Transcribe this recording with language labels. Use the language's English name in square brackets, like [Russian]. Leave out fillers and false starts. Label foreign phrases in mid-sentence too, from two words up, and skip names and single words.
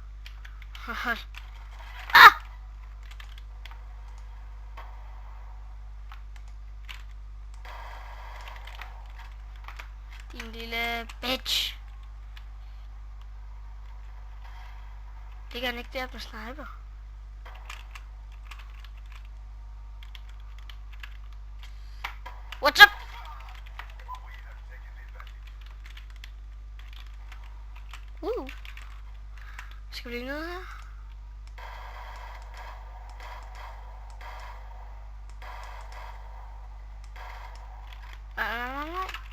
[Danish] Din lille bitch. Ligger han ikke der på sniper? [English] What's up? [Danish] Skal vi lige ned her? Nej.